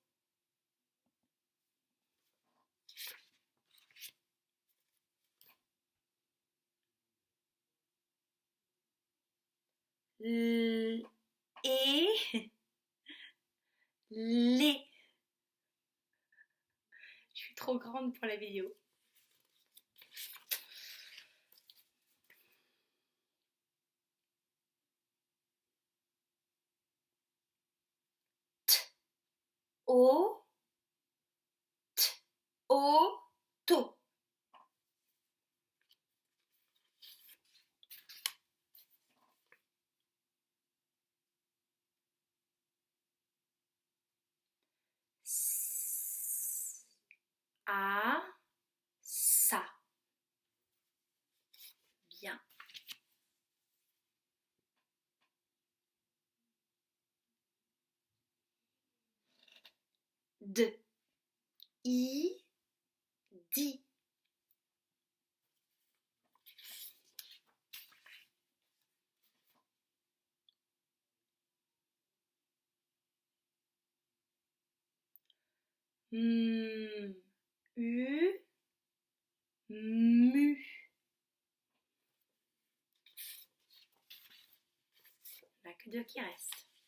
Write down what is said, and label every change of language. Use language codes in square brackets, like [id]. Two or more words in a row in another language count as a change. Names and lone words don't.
[fr] L, et, les. Je suis trop grande pour la vidéo. T, o, t, o, to. S, a, ça. Bien. De, i, di. U, mu. Il n'y en a que deux qui restent.